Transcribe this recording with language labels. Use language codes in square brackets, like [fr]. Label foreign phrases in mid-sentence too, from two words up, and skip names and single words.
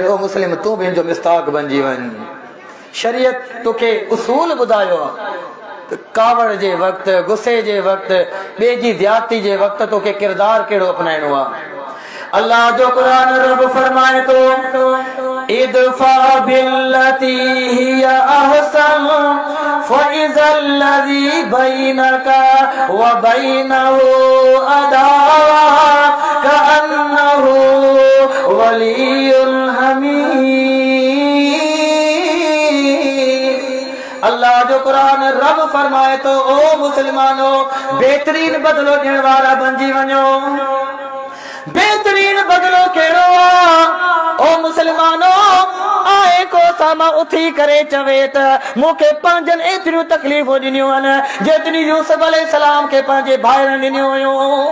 [sd] ओ मुस्लिम तूं बि हिन जो मिस्ताक बणिजी वञ। शरीयत तोखे उसूल ॿुधायो कावड़ जे वक़्त, गुस्से जे वक़्त, ॿिए जी ज़्यादती जे वक़्त तोखे किरदार कहिड़ो अपनाइणो आहे। अल्लाह जो कुरान रब फरमाए तो [ar] ادفع بالتي هي أحسن فإذا الذي بينك و بينه عداوة كأنه ولي حميد. [sd] अल्लाह जो कुरान रब फरमाए तो ओ मुसलमानो बेहतरीन बदलो ॾियण वारा बणिजी वञो। बेहतरीन बदलो कहिड़ो आहे? ओ मुसलमानो आए को सामा उथी करे चवे त मूंखे पंहिंजनि एतिरियूं तकलीफ़ूं ॾिनियूं आहिनि जेतिरी यूसुफ अलैहिस्सलाम खे पंहिंजे भाइरनि ॾिनियूं हुयूं।